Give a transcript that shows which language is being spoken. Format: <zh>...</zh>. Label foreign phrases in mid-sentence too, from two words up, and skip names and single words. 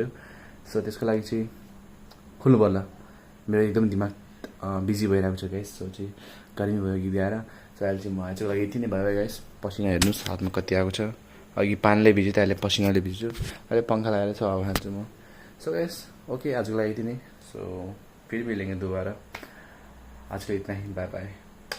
<ne>सो त्यसको लागि चाहिँ खोल्नु पर्ला मेरो एकदम दिमाग बिजी भइरहेको छ गाइस सो चाहिँ गर्मी भयो गीत गाएर सो अहिले चाहिँ म आजको लागि यति नै भयो गाइस पसिना हेर्नुहोस् हातमा कति आएको छ अघि पानीले भिज्यो त अहिले पसिनाले भिज्छु अहिले पङ्खा लगाएर छ अब खान्छु म सो गाइस ओके आजको लागि यति नै सो</ne> <hi>फिर मिलेंगे दोबारा आज का इतना ही बाय बाय</hi>